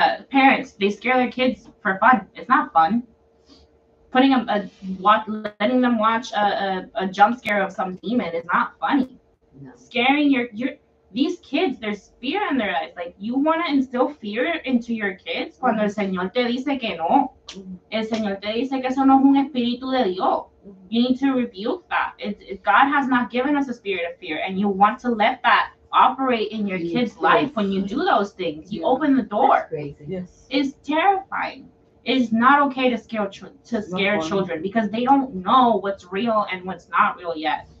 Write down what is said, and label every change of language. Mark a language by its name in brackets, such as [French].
[English] parents, they scare their kids for fun. It's not fun. Putting letting them watch a jump scare of some demon is not funny. No. Scaring these kids, there's fear in their eyes. Like, you want to instill fear into your kids [Spanish] cuando el Señor te dice que no. El Señor te dice que eso no es un espíritu de Dios. [English] You need to rebuke that. God has not given us a spirit of fear, and you want to let that operate in your kid's life when you do those things. You open the door. That's crazy. Yes. It's terrifying. It's not okay to scare children because they don't know what's real and what's not real yet.